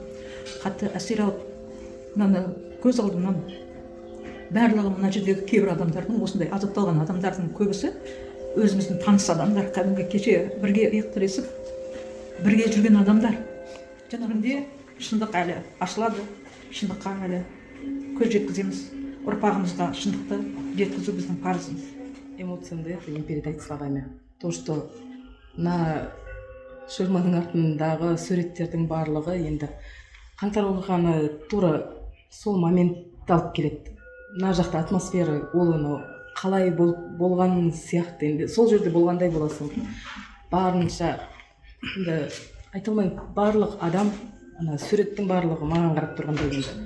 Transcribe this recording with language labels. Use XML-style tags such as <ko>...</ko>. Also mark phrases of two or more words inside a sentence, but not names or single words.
<kk>Қатты әсер алып, мынаны көз алдымнан барлығы мына жердегі кейбір адамдардың, осындай азапталған адамдардың көбісі өзіміздің таныс адамдар, кәдімгі кеше бірге иық тіресіп, бірге жүрген адамдар. Жанарында шындық әлі ашылады, шындыққа әлі көз жеткіземіз. Ұрпағымызға шындықты жеткізу біздің парызымыз.</kk> <ru>Эмоцияны это не передать словами. То, что на</ru> <kk>шырманың артындағы суреттердің барлығы енді қаңтар оқиғаны тура сол моментті алып келеді. Мына жақта атмосфера, ол қалай болған сияқты, енді сол жерде болғандай боласың. Барынша, енді айта алмаймын, барлық адам, суреттің барлығы маған қарап тұрғандай енді.</kk>